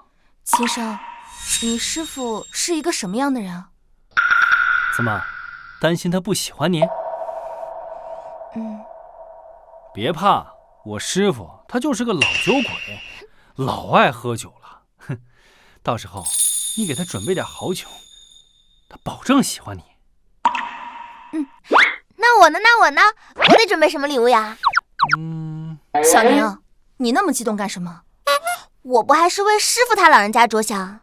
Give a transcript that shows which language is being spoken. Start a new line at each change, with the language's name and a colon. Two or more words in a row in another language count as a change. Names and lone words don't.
Chinese: 秦生，你師父是一個什麼樣的人啊？怎麼，擔心他不喜歡你？別怕，我師父他就是個老酒鬼，老愛喝酒了。哼，到時候你給他準備點好酒，他保證喜歡你。那我呢？我得準備什麼禮物呀？小寧，你那麼激動幹什麼？我不還是為師父他老人家着想？